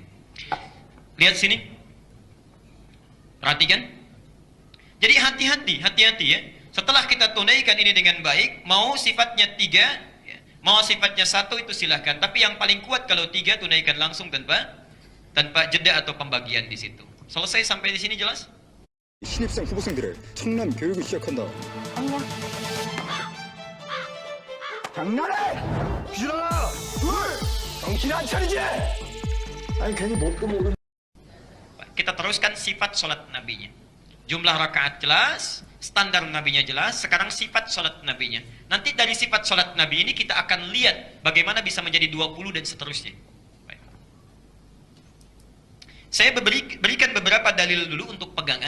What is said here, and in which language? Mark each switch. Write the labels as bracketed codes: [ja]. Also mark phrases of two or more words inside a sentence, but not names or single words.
[id] Lihat sini, perhatikan. Jadi hati-hati ya. Setelah kita tunaikan ini dengan baik, mau sifatnya 3, ya, mau sifatnya 1 itu silahkan. Tapi yang paling kuat kalau 3, tunaikan langsung tanpa jeda atau pembagian di situ. Selesai sampai di sini jelas? [ko] 신입생 후보생들의 청렴 교육을 시작한다. 장난해! 비전아! 정신 안 차리지! 아니 괜히 먹고 먹은. [id] Kita teruskan sifat sholat nabinya. Jumlah rakaat jelas, standar nabinya jelas, sekarang sifat sholat nabinya. Nanti dari sifat sholat nabi ini kita akan lihat bagaimana bisa menjadi 20 dan seterusnya. Baik. Saya berikan beberapa dalil dulu untuk pegangan.